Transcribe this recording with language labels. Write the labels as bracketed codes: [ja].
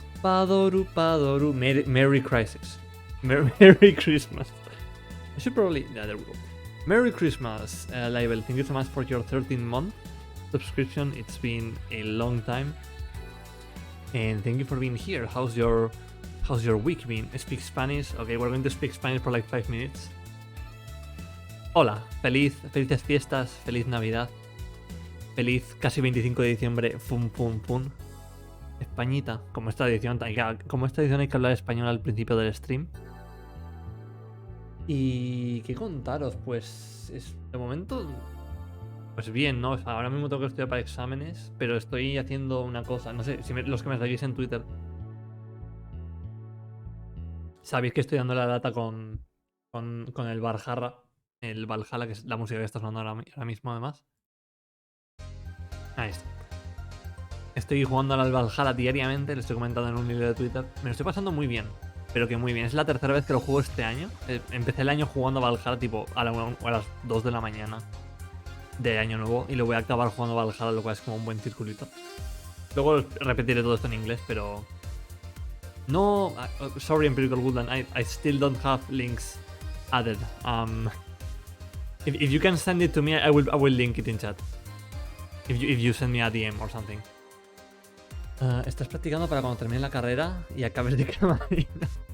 [en] Padoru padoru. Merry Crisis. Merry Christmas. I should probably... Yeah, there we go. Merry Christmas, Libel. Thank you so much for your 13-month subscription. It's been a long time. And thank you for being here. How's your week been? Speak Spanish. Okay, we're going to speak Spanish for 5 minutes. [es] Hola, felices fiestas, feliz Navidad. Feliz casi 25 de diciembre, fum pum pum. Españita, como esta edición hay que hablar español al principio del stream. Y qué contaros, pues de momento, pues bien, ¿no? O sea, ahora mismo tengo que estudiar para exámenes, pero estoy haciendo una cosa, no sé, si los que me seguís en Twitter sabéis que estoy dando la lata con el Valhalla, que es la música que está sonando ahora mismo además. Ahí está. Estoy jugando al Valhalla diariamente, lo estoy comentando en un hilo de Twitter. Me lo estoy pasando muy bien, pero que muy bien. Es la tercera vez que lo juego este año. Empecé el año jugando Valhalla tipo a las 2 de la mañana de año nuevo y lo voy a acabar jugando Valhalla, lo cual es como un buen circulito. Luego repetiré todo esto en inglés, pero... [en] No, sorry Empirical Woodland, I still don't have links added. If you can send it to me, I will link it in chat. If you send me a DM or something. [es] Estás practicando para cuando termine la carrera y acabes de camarera.